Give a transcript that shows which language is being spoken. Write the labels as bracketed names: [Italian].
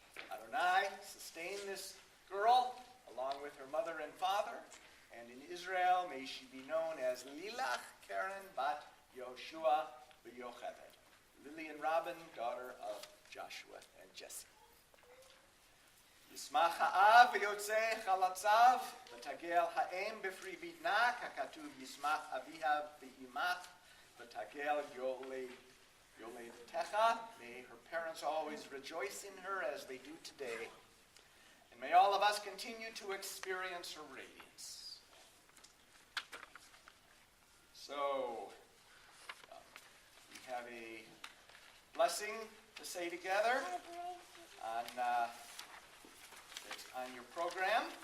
[English] Adonai sustained this girl along with her mother and father, and in Israel may she be known as Lilach Karen bat Yehoshua b'Yocheved. Lillian Robin, daughter of Joshua and Jesse. [Hebrew] ישמח האב ויוצא חלציו, ותגל האם בפרי בטנה, ככתוב ישמח אביה באמך, ותגל יולדתך. [English] May her parents always rejoice in her as they do today. And may all of us continue to experience her radiance. So, we have a blessing to say together on your program.